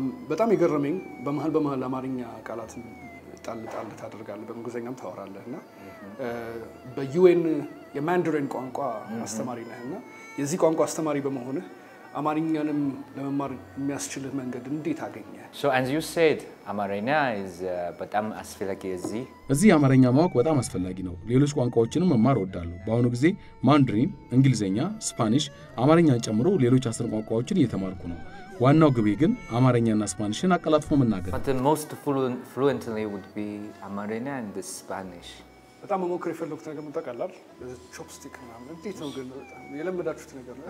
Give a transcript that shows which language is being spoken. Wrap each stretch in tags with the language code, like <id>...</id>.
<am>በጣም የገረመኝ በመሃል አማርኛ ቃላትን ጣል ታደርጋለህ፣ በእንግሊዝኛም ታወራለህና በዩኤን የማንዳሪን ቋንቋ አስተማሪ ነህና የዚህ ቋንቋ አስተማሪ በመሆንህ አማርኛንም ለመማር የሚያስችልህ መንገድ እንዴት አገኘ?</am> <en>So as you said, Amarina is</en> <am>በጣም አስፈላጊ እዚህ አማርኛ ማወቅ በጣም አስፈላጊ ነው። ሌሎች ቋንቋዎችንም መማር እወዳለሁ። በአሁኑ ጊዜ ማንዳሪን፣ እንግሊዝኛ፣ ስፓኒሽ፣ አማርኛን ጨምሮ ሌሎች 10 ቋንቋዎችን እየተማርኩ ነው። ዋናው ግቤ ግን አማርኛና ስፓኒሽን አቀላጥፎ መናገር።</am> <en>But the most fluently would be Amarina and the Spanish.</en> <am>በጣም መሞከር የፈለኩት ነገር ምን ታውቃለህ? ቾፕስቲክ ምናምን እንዴት ነው ግን የለመዳችሁት ነገር ነው?</am>